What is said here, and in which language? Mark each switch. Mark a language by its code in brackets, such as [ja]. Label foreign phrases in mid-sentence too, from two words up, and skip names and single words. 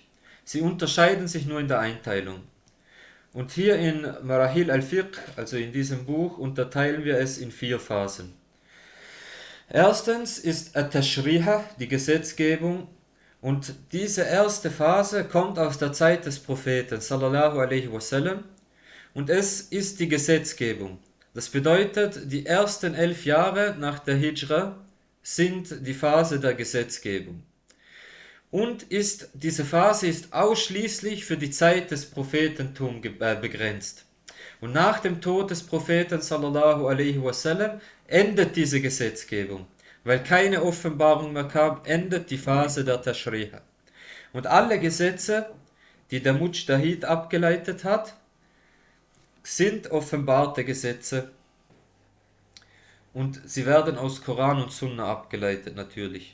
[de] Sie unterscheiden sich nur in der Einteilung. Und hier in Marahil al-Fiqh, also in diesem Buch, unterteilen wir es in 4 Phasen. Erstens ist at-Tashriha, die Gesetzgebung, und diese erste Phase kommt aus der Zeit des Propheten [ar] صلى الله عليه وسلم [de] und es ist die Gesetzgebung. Das bedeutet, die ersten 11 Jahre nach der Hijra sind die Phase der Gesetzgebung. Und diese Phase ist ausschließlich für die Zeit des Prophetentums begrenzt. Und nach dem Tod des Propheten [ar] صلى الله عليه وسلم [de] endet diese Gesetzgebung. Weil keine Offenbarung mehr kam, endet die Phase der Tashriha. Und alle Gesetze, die der Mujtahid abgeleitet hat, sind offenbarte Gesetze. Und sie werden aus Koran und Sunna abgeleitet natürlich.